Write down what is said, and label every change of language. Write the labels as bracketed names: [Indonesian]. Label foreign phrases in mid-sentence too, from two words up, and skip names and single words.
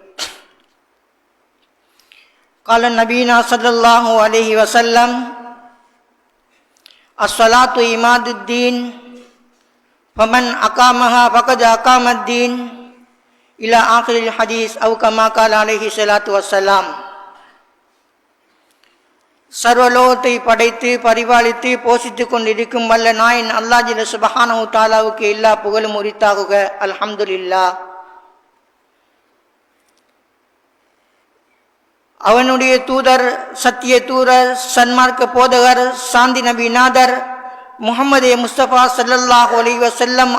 [Arabic] قال نبينا صلى الله عليه وسلم الصلاة إماد الدين فمن أقامها فقد أقام الدين إلى آخر الحديث أو كما قال عليه الصلاة والسلام. [Tamil] சர்வலோகத்தை படைத்து பரிபாலித்து போஷித்து கொண்டிருக்கும் வல்ல நாயன் அல்லாஹ் [Arabic] جل سبحانه [Tamil] தஆலாவுக்கு எல்லா புகழும் உரித்தாகுக. [Arabic] الحمد لله. [Tamil] அவனுடைய தூதர், சத்திய தூதர், சன்மார்க்க போதகர், சாந்தி நபி நாதர் முஹம்மது முஸ்தபா [Arabic] صلى الله عليه وسلم